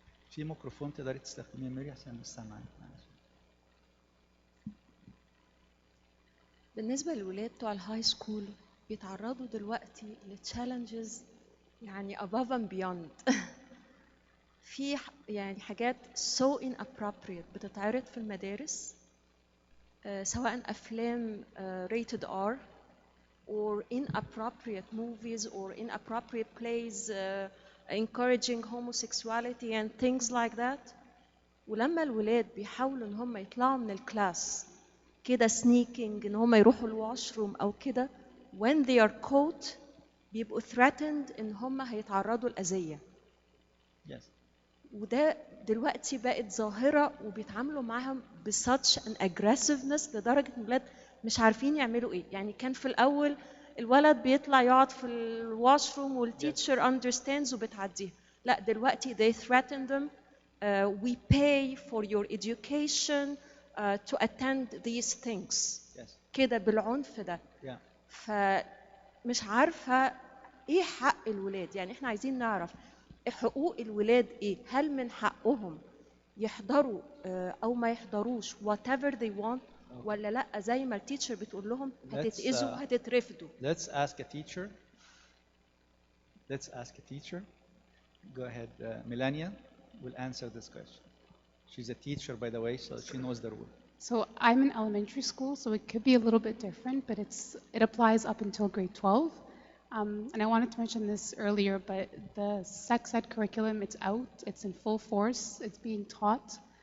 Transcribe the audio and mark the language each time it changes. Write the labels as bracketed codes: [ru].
[ar] في ميكروفون تقدري تستخدميه ميري عشان نسمعك. بالنسبة للولاد بتوع الهاي سكول بيتعرضوا دلوقتي لتشالنجز يعني [en] above and beyond. [ar] في يعني حاجات [en] so inappropriate [ar] بتتعرض في المدارس سواء أفلام [en] rated R or inappropriate movies or inappropriate plays encouraging homosexuality and things like that. [ar] ولما الولاد بيحاولوا ان هم يطلعوا من الكلاس كده sneaking ان هم يروحوا الواشروم او كده [en] when they are caught [ar] بيبقوا threatened ان هم هيتعرضوا لأذية. [en] Yes. [ar] وده دلوقتي بقت ظاهرة وبيتعاملوا معاهم ب [en] such an aggressiveness [ar] لدرجة ان الولاد مش عارفين يعملوا ايه. يعني كان في الأول الولد بيطلع يقعد في الواشروم والتيتشر understands وبتعديها. لا دلوقتي [en] they threaten them. We pay for your education to attend these things. Yes. [ar] كده بالعنف ده. [en] Yeah. [ar] فمش عارفة ايه حق الولاد. يعني احنا عايزين نعرف حقوق الولاد ايه. هل من حقهم يحضروا او ما يحضروش [en] whatever they want [ar] ولا لا زي ما التيتشر بتقول لهم هتتأذوا هتترفدوا. [en] Let's ask a teacher. Let's ask a teacher. Go ahead, Melania will answer this question. She's a teacher, by the way, so she knows the rule. So I'm in elementary school, so it could be a little bit different, but it applies up until grade 12. And I wanted to mention this earlier, but the sex ed curriculum, it's out, it's in full force, it's being taught.